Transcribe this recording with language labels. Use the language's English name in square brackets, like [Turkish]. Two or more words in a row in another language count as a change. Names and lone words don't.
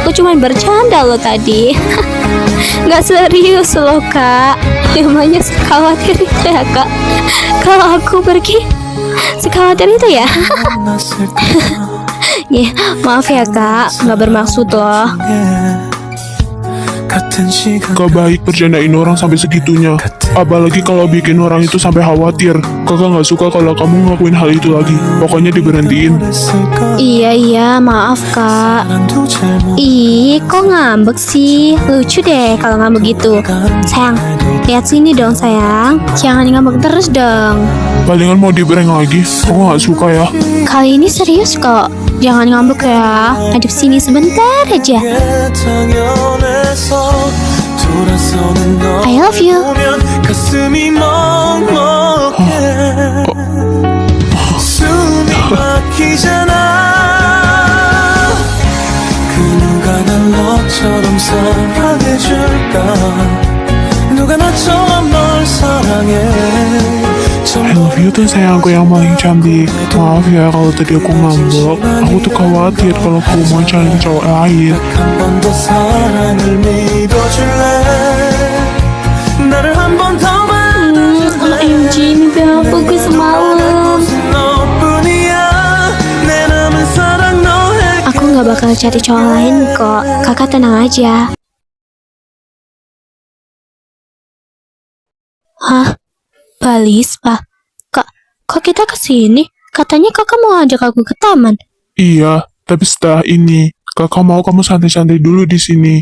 [Indonesian] Aku cuma bercanda loh tadi. Nggak serius loh kak. Emangnya sekhawatir itu ya kak? Kalau aku pergi, sekhawatir itu ya? Ya, maaf ya kak, nggak bermaksud loh. [Korean] 같은 시간 [Indonesian] Gak baik bercandain orang sampai segitunya. Apalagi kalau bikin orang itu sampai khawatir. Kakak nggak suka kalau kamu ngelakuin hal itu lagi. Pokoknya diberhentiin. [Korean] 했을까 [Indonesian] Iya, maaf kak. [Korean] 사랑도 잘못 [Indonesian] Ih, kok ngambek sih? Lucu deh kalau ngambek gitu. Sayang, lihat sini dong sayang. Jangan ngambek terus dong. Palingan mau dibrank lagi. Aku nggak suka ya. Kali ini serius kok. Jangan ngambek ya. Adep sini sebentar aja. [Korean] 당연해서 돌아서는 너 [English] I love you. [Korean] 보면 가슴이 먹먹해 숨이 막히잖아 그 누가 날 너처럼 사랑해줄까 누가 나처럼 널 사랑해 [English] I love you [Indonesian] tuh sayangku yang paling cantik. Maaf ya kalau tadi aku ngambek. Aku tuh khawatir kalau kamu mau cari cowok lain. [Korean] 한 번 더 사랑을 믿어줄래 나를 한 번 더 받아줄래 [Indonesian] OMG, mimpi aku semalam. [Korean] 너뿐이야 내 남은 사랑 너에게 [Indonesian] Aku nggak bakal cari cowok lain kok. Kakak tenang aja. Hah? Balis, Pak? Kok kita kesini? Katanya kakak mau ajak aku ke taman. Iya, tapi setelah ini, kakak mau kamu santai-santai dulu di sini.